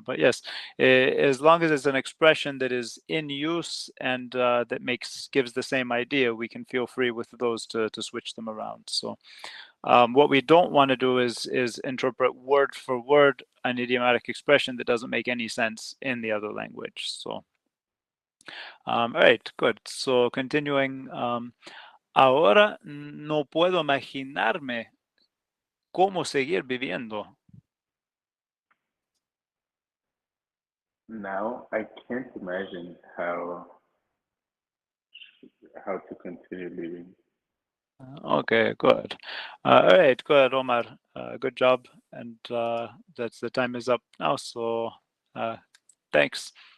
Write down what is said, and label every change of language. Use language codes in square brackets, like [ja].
[en] But yes, as long as it's an expression that is in use and that gives the same idea, we can feel free with those to switch them around. So. What we don't want to do is interpret word for word an idiomatic expression that doesn't make any sense in the other language. So, all right, good. So continuing, [es] ahora no puedo imaginarme cómo seguir viviendo. [en] Now I can't imagine how to continue living. Okay, good. All right, good, Omar. Good job. And that's the time is up now. So thanks.